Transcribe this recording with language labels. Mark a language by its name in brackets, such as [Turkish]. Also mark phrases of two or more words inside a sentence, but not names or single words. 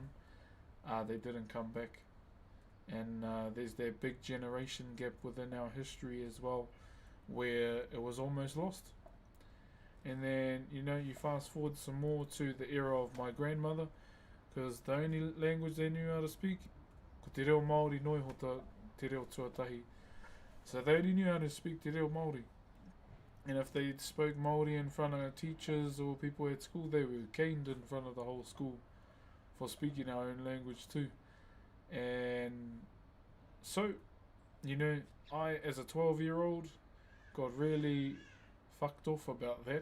[English] They didn't come back. And there's that big generation gap within our history as well, where it was almost lost. And then, you know, you fast forward some more to the era of my grandmother, because the only language they knew how to speak, [Māori] ko te reo Māori noi ho te reo tuatahi. [English] So they only knew how to speak [Māori] te reo Māori. [English] And if they spoke Māori in front of teachers or people at school, they were caned in front of the whole school for speaking our own language too. And so you know, I, as a 12-year-old, got really fucked off about that.